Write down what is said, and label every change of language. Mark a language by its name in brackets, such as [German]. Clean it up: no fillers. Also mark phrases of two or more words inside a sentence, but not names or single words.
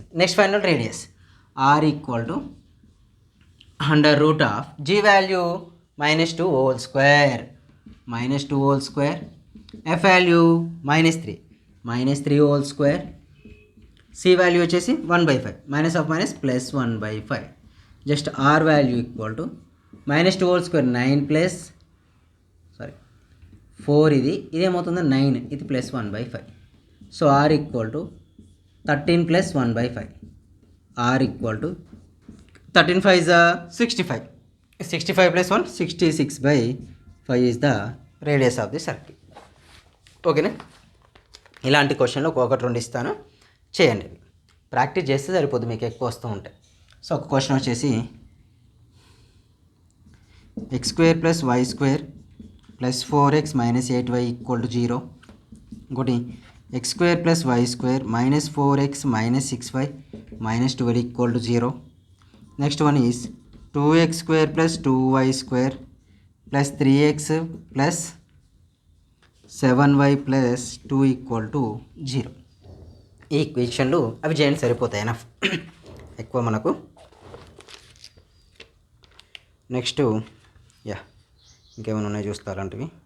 [Telugu] నెక్స్ట్ ఫైనల్ రేడియస్ r ఈక్వల్ టు [English] under root of [Telugu] g వాల్యూ -2 [English] whole square, [Telugu] f వాల్యూ -3 [English] whole square, [Telugu] c వాల్యూ వచ్చేసి 1/5, -1/5. జస్ట్ r వాల్యూ [English] equal to -2 whole square [Telugu] 9 4, ఇదేమవుతుంది 9, ఇది +1/5. సో r [English] equal to [Telugu] 13 + 1/5, r [English] equal to 13 5 is 65, 65 + 1 66/5 is the radius of the circle. [Telugu] ఓకేనా, ఇలాంటి క్వశ్చన్లు ఒక్కొక్కటి 2 ఇస్తాను, చేయండి. ప్రాక్టీస్ చేస్తే సరిపోద్ది, మీకు ఎక్కువ వస్తూ ఉంటాయి. సో ఒక క్వశ్చన్ వచ్చేసి x² + y² + 4x - 8y = 0. ఇంకోటి x² + y² - 4x - 6y - 12 = 0. [English] next one is 2x² + 2y² + 3x + 7y + 2 = 0. [Telugu] ఈ ఈక్వేషన్లు అవి చేయండి సరిపోతాయి, ఎనఫ్ ఎక్కువ మనకు. నెక్స్ట్ ఇంకేమైనా ఉన్నాయి చూస్తా అలాంటివి.